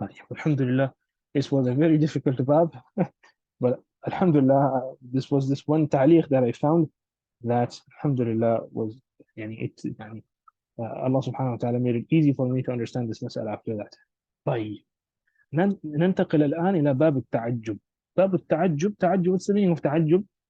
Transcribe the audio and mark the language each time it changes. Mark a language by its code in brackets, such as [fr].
[en] Alhamdulillah, this was a very difficult bab, but Alhamdulillah, this was this one ta'liq that I found that Alhamdulillah was Allah subhanahu wa ta'ala made it easy for me to understand this mas'ala after that. [ar] طيب ننتقل الآن إلى باب التعجب. باب التعجب, [en] what's the meaning of تعجب?